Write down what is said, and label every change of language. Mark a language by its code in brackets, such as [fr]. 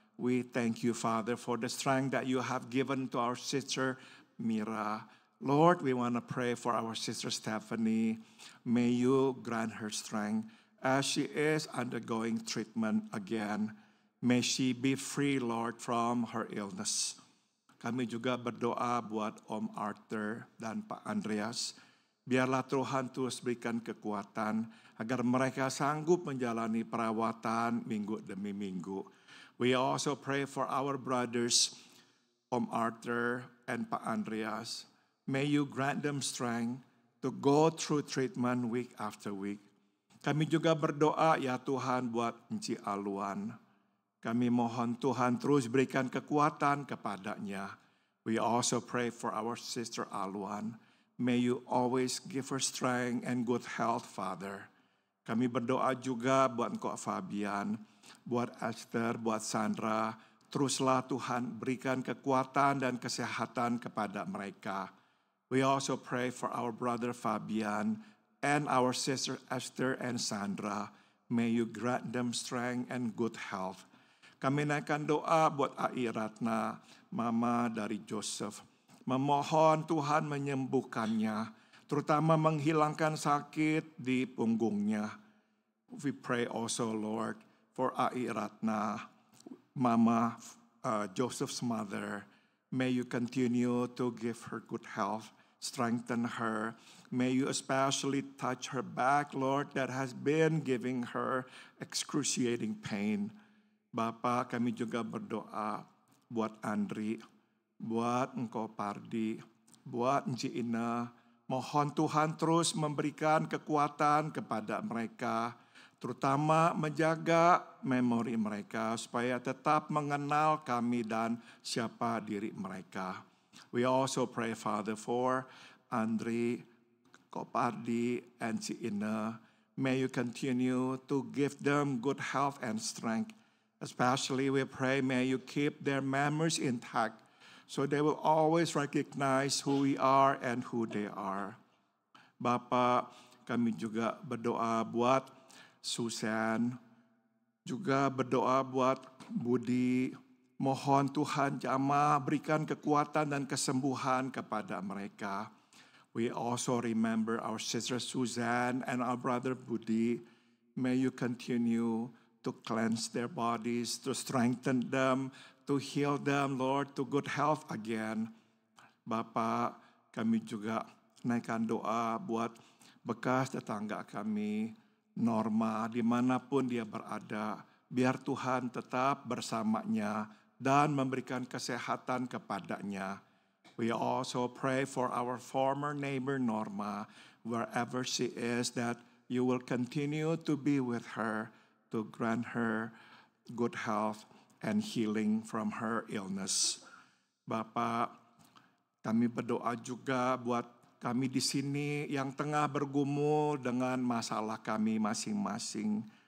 [en] We thank you, Father, for the strength that you have given to our sister Mira. Lord, we want to pray for our sister Stephanie. May you grant her strength as she is undergoing treatment again. May she be free, Lord, from her illness. [id] Kami juga berdoa buat Om Arthur dan Pak Andreas. Biarlah Tuhan terus berikan kekuatan agar mereka sanggup menjalani perawatan minggu demi minggu. [en] We also pray for our brothers, Om Arthur and Pak Andreas. May you grant them strength to go through treatment week after week. [id] Kami juga berdoa ya Tuhan buat Enci Aluan. Kami mohon Tuhan terus berikan kekuatan kepadanya. [en] We also pray for our sister Aluan. May you always give her strength and good health, Father. [id] Kami berdoa juga buat Kok Fabian, buat Esther, buat Sandra. Teruslah Tuhan berikan kekuatan dan kesehatan kepada mereka. [en] We also pray for our brother Fabian and our sister Esther and Sandra. May you grant them strength and good health. [id] Kami naikkan doa buat Ai Ratna, mama dari Joseph. Memohon Tuhan menyembuhkannya, terutama menghilangkan sakit di punggungnya. [en] We pray also, Lord, for Ai Ratna, mama Joseph's mother. May you continue to give her good health, strengthen her. May you especially touch her back, Lord, that has been giving her excruciating pain. [id] Bapa, kami juga berdoa buat Andri, buat Engkau Pardi, buat Enci Ina. Mohon Tuhan terus memberikan kekuatan kepada mereka, terutama menjaga memori mereka supaya tetap mengenal kami dan siapa diri mereka. [en] We also pray, Father, for Andri, Kopardi, and Enci Ina. May you continue to give them good health and strength. Especially we pray, may you keep their memories intact so they will always recognize who we are and who they are. [id] Bapak, kami juga berdoa buat Susan, juga berdoa buat Budi. Mohon Tuhan jamah berikan kekuatan dan kesembuhan kepada mereka. [en] We also remember our sister Suzanne and our brother Budi. May you continue to cleanse their bodies, to strengthen them, to heal them, Lord, to good health again. [id] Bapak, kami juga naikkan doa buat bekas tetangga kami, Norma, dimanapun dia berada. Biar Tuhan tetap bersamanya dan memberikan kesehatan kepadanya. [en] We also pray for our former neighbor Norma, wherever she is, that you will continue to be with her, to grant her good health and healing from her illness. [id] Bapak, kami berdoa juga buat kami di sini yang tengah bergumul dengan masalah kami masing-masing.